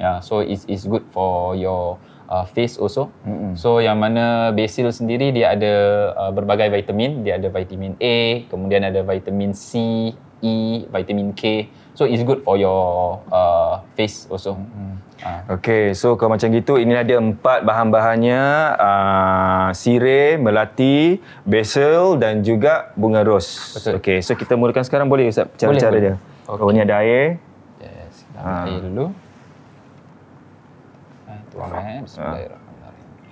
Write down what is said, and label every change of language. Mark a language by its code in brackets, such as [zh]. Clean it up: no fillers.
[en] So it's good for your face also. [ms] So yang mana basil sendiri dia ada berbagai vitamin. Dia ada vitamin A, kemudian ada vitamin C, E, vitamin K. [en] So it's good for your face also. [ms] Okay, so kalau macam gitu, ini ada 4 bahan-bahannya. Sirih, melati, basil dan juga bunga ros. Betul. Okay, so kita mulakan sekarang, boleh Ustaz? Cara-cara Boleh. dia. [en] Okay. [ms] Oh, ni ada air. Yes, kita ambil air dulu. Tuang bismillahirrahmanirrahim.